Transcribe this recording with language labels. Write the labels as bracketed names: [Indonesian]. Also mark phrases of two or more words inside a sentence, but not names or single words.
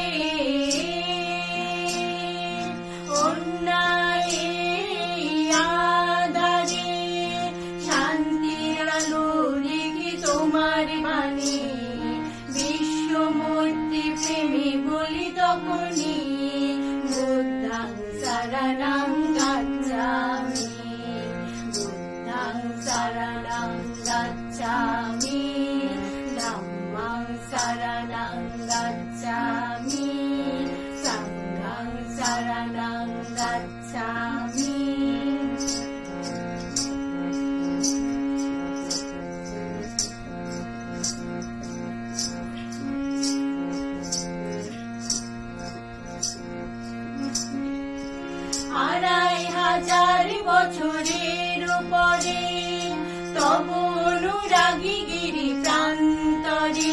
[Bangla] অন্যায়ের আধারে শান্তির আলো রেখে তোমার বাণী। বিশ্ব মৈত্রী প্রেমে বলি তখনই, [Pali] বুদ্ধাং শরণং গচ্ছামি, বুদ্ধাং শরণং গচ্ছামি, ধম্মং শরণং গচ্ছামি, সংঘং শরণং গচ্ছামি। [Bangla] আড়াই হাজার বছরের উপরে তব অনুরাগী গিরি প্রান্তরে।